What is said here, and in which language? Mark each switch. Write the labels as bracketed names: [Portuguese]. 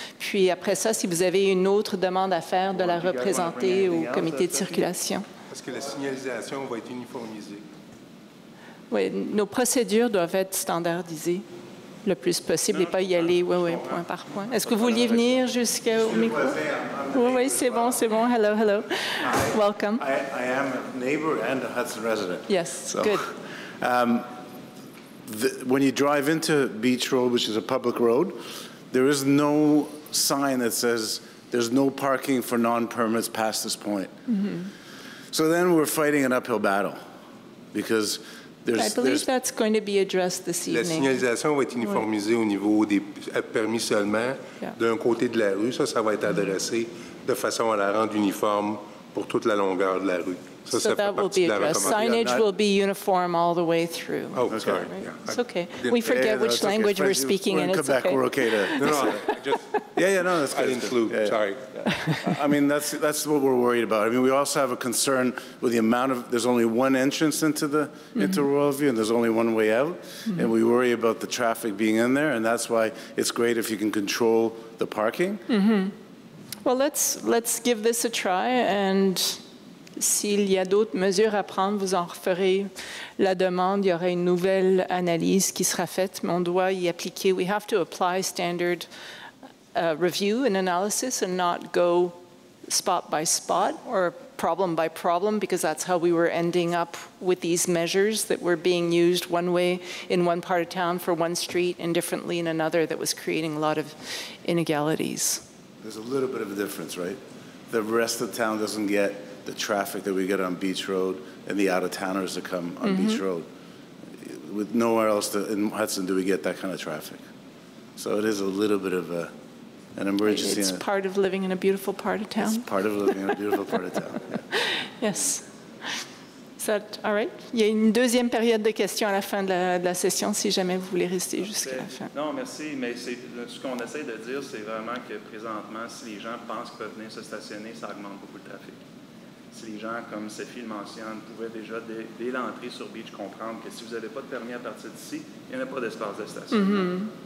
[French] Puis après ça, si vous avez une autre demande à faire, de la représenter au comité de circulation. Est-ce que la signalisation va être uniformisée? Oui, nos procédures doivent être standardisées le plus possible et pas y aller point par point. Est-ce que vous vouliez venir jusqu'au micro? Oui, c'est bon. [English] Hello, hello. Welcome. I am a neighbor and a Hudson resident. Yes, so, good. When you drive into Beach Road, which is a public road, there is no sign that says there's no parking for non-permits past this point. So then we're fighting an uphill battle because I believe that's going to be addressed this [French] La [English] evening. [French] signalisation va être uniformisée au niveau des permis seulement d'un côté de la rue. Ça va être adressé de façon à la rendre uniforme pour toute la longueur de la rue. [English] So that will be addressed. Signage will be uniform all the way through. Oh, sorry. Yeah. It's okay. We forget which language we're speaking, and it's okay. We're okay to. No, that's good. I didn't include. Sorry. I mean, that's what we're worried about. I mean, we also have a concern with the amount of. There's only one entrance into Royal View, and there's only one way out, and we worry about the traffic being in there, and that's why it's great if you can control the parking. Well, let's give this a try, and [French] s'il y a d'autres mesures à prendre, vous en referez la demande. Il y aura une nouvelle analyse qui sera faite, mais on doit y appliquer. [English] We have to apply standard review and analysis and not go spot by spot or problem by problem, because that's how we were ending up with these measures that were being used one way in one part of town for one street and differently in another, that was creating a lot of inegalities. There's a little bit of a difference, right? The rest of the town doesn't get the traffic that we get on Beach Road and the out-of-towners that come on Beach Road. With nowhere else in Hudson do we get that kind of traffic. So it is a little bit of an emergency. It's part of living in a beautiful part of town. It's part of living in a beautiful part of town. Yeah. Yes. Is that all right? [French] Il y a une deuxième période de questions à la fin de la session, si jamais vous voulez rester jusqu'à la fin. Non, merci, mais ce qu'on essaie de dire, c'est vraiment que présentement, si les gens pensent qu'ils peuvent venir se stationner, ça augmente beaucoup le trafic. Si les gens, comme Sophie le mentionne, pouvaient déjà, dès l'entrée sur Beach, comprendre que si vous n'avez pas de permis à partir d'ici, il n'y en a pas d'espace de stationnement.